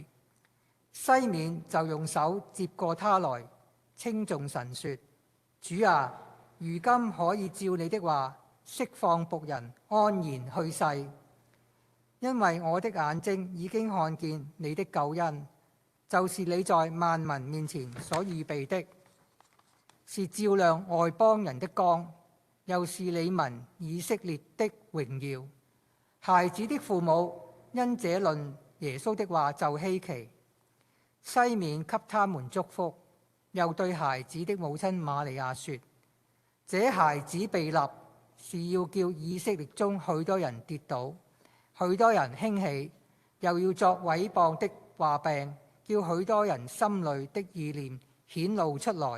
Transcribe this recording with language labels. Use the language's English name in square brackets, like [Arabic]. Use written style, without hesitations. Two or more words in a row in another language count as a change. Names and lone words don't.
[Chinese] 西面就用手接過他來，稱頌神說：主啊，如今可以照你的話釋放僕人安然去世，因為我的眼睛已經看見你的救恩，就是你在萬民面前所預備的，是照亮外邦人的光，又是你民以色列的榮耀。孩子的父母因這論耶穌的話就稀奇。西面給他們祝福，又對孩子的母親瑪利亞說：這孩子被立，是要叫以色列中許多人跌倒，許多人興起，又要作毀謗的話柄，叫許多人心裏的意念顯露出來。